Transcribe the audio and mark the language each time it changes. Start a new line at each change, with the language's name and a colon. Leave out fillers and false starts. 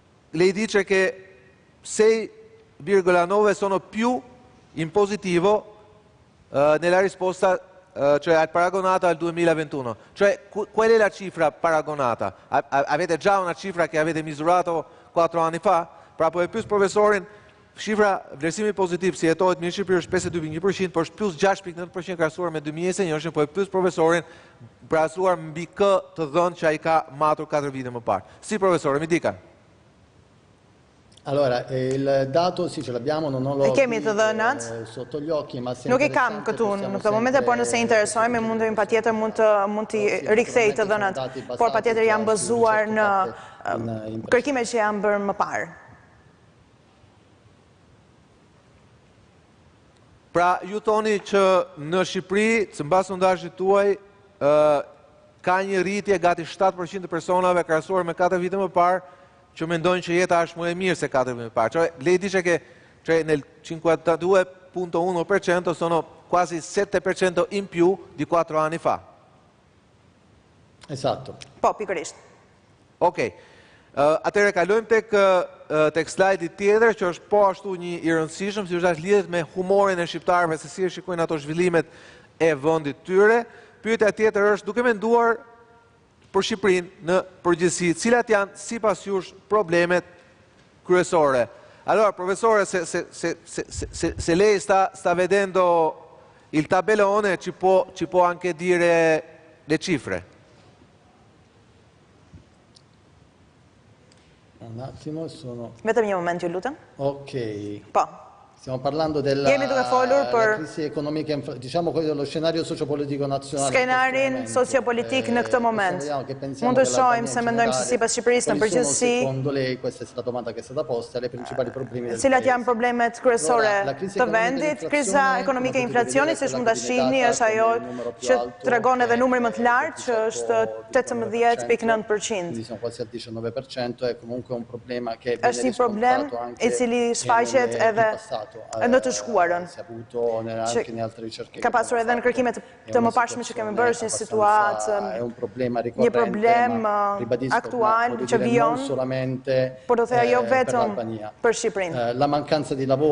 Italian: Lei dice che 6,9 sono più in positivo nella risposta cioè al paragonato al 2021. Cioè, qual è la cifra paragonata? Avete già una cifra che avete misurato 4 anni fa?
Albanian: Pra po e pyes profesorin, shifra vlerësimi pozitiv si jetohet mirë Shqipëri është 52.1%, por është plus 6.9% krahasuar me 2021, po e pyes profesorin krahasuar mbi kë të dhënë që ai ka matur 4 vite më parë.
Italian: Si profesore, mi dica. Allora, il dato sì ce l'abbiamo, non l'ho sotto gli occhi, ma se
Albanian: nuk i kam këtu në këtë momente, por nëse interesojmë mundemi patjetër mund të rikthej të dhënat, por patjetër janë bazuar në kërkime që janë bërë më parë. Pra, ju thoni që në Shqipëri, mbas sondazhit tuaj, ka një rritje gati 7% të personave krahasuar me 4 vite më parë, që mendojnë që jeta është më e mirë se 4 vite më parë.
Italian: Cioè, lei dice che nel 52.1% sono quasi 7% in più di 4 anni fa. Esatto.
Albanian: Po, pikërisht. Okej. Atëherë kalojmë tek slajdi tjetër, që është po ashtu një i rëndësishëm, si është lidhet me humorin e shqiptarëve, se si e shikojnë ato zhvillimet e vendit tyre. Pyetja tjetër është, duke menduar për Shqipërinë në përgjithësi, cilat janë sipas jush problemet kryesore?
Italian: Allora, professore, se lei sta vedendo il tabellone, ci può anche dire le cifre? Un attimo,
Albanian: Vetëm një moment, ju lutem. Ok. Po.
Italian: Stiamo parlando della crisi economica, diciamo dello scenario sociopolitico nazionale.
Albanian: Skenarin sociopolitik në këtë moment. Mund të shohim se mendojmë se sipas Shqipërisë në përgjithësi.
Italian: Secondo lei, questa è la domanda che è stata posta, le principali problemi del
Albanian: cilat janë problemet kryesore të vendit? Kriza ekonomike e inflacionit, siç mund ta shihni, është ajo që tregon edhe numri më të lartë, që është 18.9%.
Italian: Quindi siamo quasi al 19%, è comunque un problema che
Albanian: është një problem i cili shfaqet edhe në të shkuarën, që ka pasur edhe në kërkimet të mëparshme që kemi bërë, është një situatë, një problem aktual që vijon, por do thëja jo vetëm për Shqipërinë.